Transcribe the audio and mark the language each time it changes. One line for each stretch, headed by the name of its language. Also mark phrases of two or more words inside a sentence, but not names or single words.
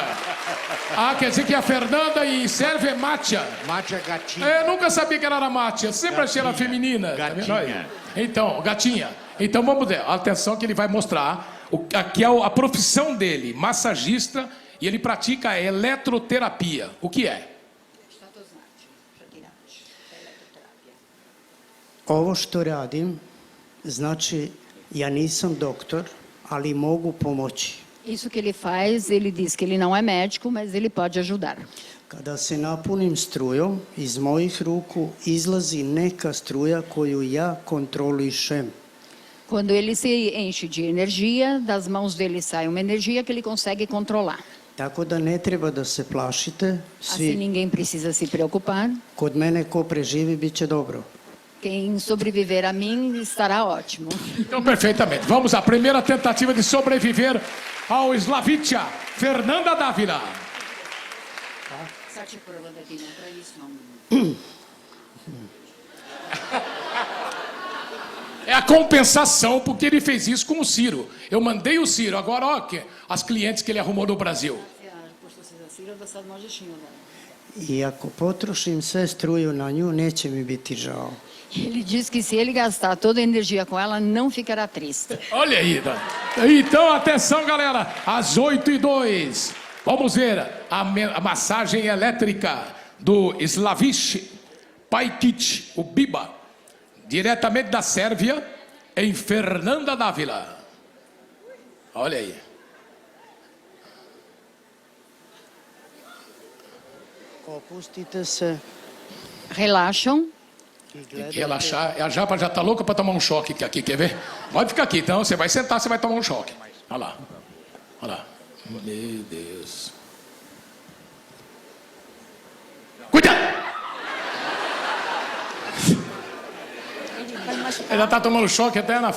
Portuguese: Quer dizer que a Fernanda e serve é Mátia. Mátia gatinha. Eu nunca sabia que ela era Mátia. Sempre achei ela feminina. Gatinha. Então, gatinha. Então vamos ver. Atenção que ele vai mostrar. Aqui é a profissão dele, massagista. E ele pratica a eletroterapia. O que é?
Serbian: Ovo što radim, znači ja nisam doktor, ali mogu pomoći.
Portuguese: Isso que ele faz, ele diz que ele não é médico, mas ele pode ajudar.
Serbian: Kada se napunim strujom, iz mojih ruku izlazi neka struja koju ja kontrolišem.
Portuguese: Quando ele se enche de energia, das mãos dele sai uma energia que ele consegue controlar.
Serbian: Tako da ne treba da se plašite.
Portuguese: Assim ninguém precisa se preocupar.
Serbian: Kod mene ko preživi bit će dobro.
Portuguese: Quem sobreviver a mim estará ótimo. Então, perfeitamente. Vamos à primeira tentativa de sobreviver ao Slaviša, Fernanda Dávila. É a compensação porque ele fez isso com o Ciro. Eu mandei o Ciro, agora ó, as clientes que ele arrumou no Brasil.
Serbian: I ako potrošim sve struju na nju, neće mi biti žao.
Portuguese: Ele diz que se ele gastar toda a energia com ela, não ficará triste. Olha aí, então atenção galera, às 8h02, vamos ver a massagem elétrica do Slavish Pajkic, o Biba, diretamente da Sérvia, em Fernanda d'Ávila. Olha aí.
Serbian: Opustite se
Portuguese: Relaxam.
Serbian: i
Portuguese: Tem que
Serbian: gledajte.
Portuguese: relaxar. A Japa já tá louca para tomar um choque aqui, quer ver? Pode ficar aqui, então. Você vai sentar, você vai tomar um choque. Olha lá. Olha lá. Meu Deus. Cuidado! Ela tá tomando choque até na...